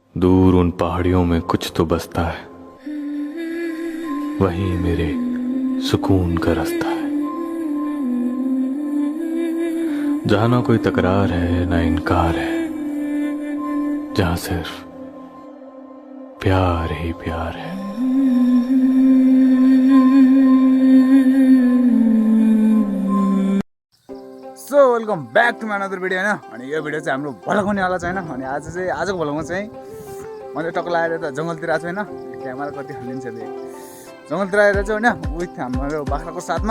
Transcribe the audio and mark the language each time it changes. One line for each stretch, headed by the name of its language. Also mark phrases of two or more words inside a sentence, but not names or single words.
Hindi: दूर उन पहाड़ियों में कुछ तो बसता है, वहीं मेरे सुकून का रास्ता है। जहां ना कोई तकरार है ना इनकार है, जहां सिर्फ प्यार ही प्यार है।
English: So welcome back to my another video होइन।
Nepali: अनि यो भिडियो चाहिँ हाम्रो भलगाउने वाला छैन। अनि आजको भलगाउँ चाहिँ मैले टक्क लगाएर त जङ्गलतिर आएको छु होइन। क्यामेरा कति हालिन्छ त्यो जङ्गलतिर आएर चाहिँ होइन विथ हाम्रो बाख्राको साथमा।